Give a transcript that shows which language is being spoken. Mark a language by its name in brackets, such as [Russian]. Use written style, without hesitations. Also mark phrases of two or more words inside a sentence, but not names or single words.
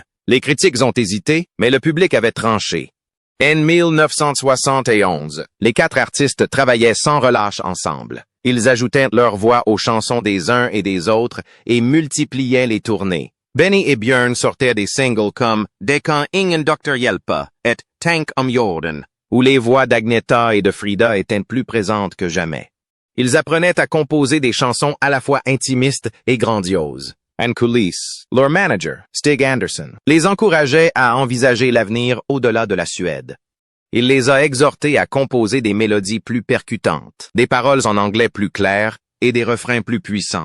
[French] Les critiques ont hésité, mais le public avait tranché. En 1971, les quatre artistes travaillaient sans relâche ensemble. Ils ajoutaient leur voix aux chansons des uns et des autres et multipliaient les tournées. Benny et Björn sortaient des singles comme « Det kan ingen doktor hjälpa » et « Tank om jorden », où les voix d'Agneta et de Frida étaient plus présentes que jamais. Ils apprenaient à composer des chansons à la fois intimistes et grandioses. En coulisses, leur manager, Stig Anderson, les encourageait à envisager l'avenir au-delà de la Suède. Il les a exhortés à composer des mélodies plus percutantes, des paroles en anglais plus claires et des refrains plus puissants.